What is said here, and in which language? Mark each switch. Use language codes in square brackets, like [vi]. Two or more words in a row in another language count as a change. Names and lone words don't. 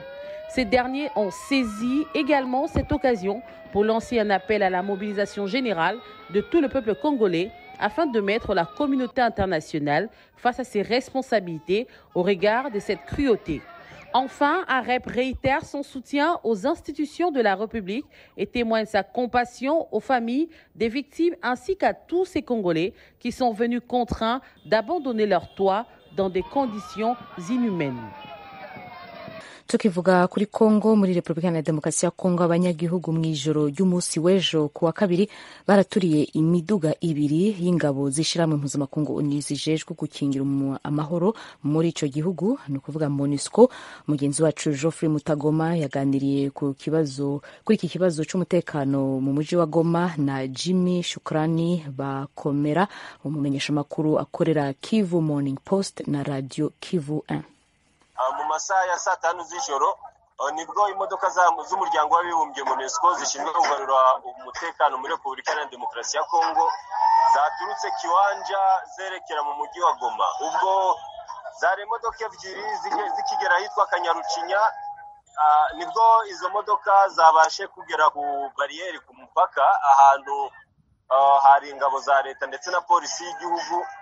[fr] Ces derniers ont saisi également cette occasion pour lancer un appel à la mobilisation générale de tout le peuple congolais afin de mettre la communauté internationale face à ses responsabilités au regard de cette cruauté. Enfin, AREP réitère son soutien aux institutions de la République et témoigne sa compassion aux familles des victimes ainsi qu'à tous ces Congolais qui sont venus contraints d'abandonner leur toit dans des conditions inhumaines. [rn] tukivuga kuri Kongo muri Repubulika ya Demokarasi ya Kongo abanyagihugu mu ijoro ry'umunsi w'ejo kuwa kabiri baraturiye imiduga ibiri y'ingabo zishiramwe mpuzamakungu ONU zijejwe gukingira amahoro muri ico gihugu no kuvuga MONUSCO. Mugenzi wacu Geoffrey Mutagoma yaganiriye kuri iki kibazo c'umutekano mu muji wa Goma na Jimmy Shukrani Bakomera, umumenyesha makuru akorera Kivu Morning Post na Radio Kivu 1. [rw] Mu masaha ya saa 5 z'ijoro nibwo imodoka z'umuryango w'abibumbye MONUSCO zishinzwe kugarura umutekano muri Repubulika ya Demokarasi ya Kongo zaturutse Kiwanja zerekera mu mujyi wa Goma. Ubwo zari imodoka ebyiri zikigera hitwa Kanyarucinya, nibwo izo modoka zabashe kugera ku bariyeri ku mupaka ahantu hari ingabo za leta ndetse na polisi y'igihugu.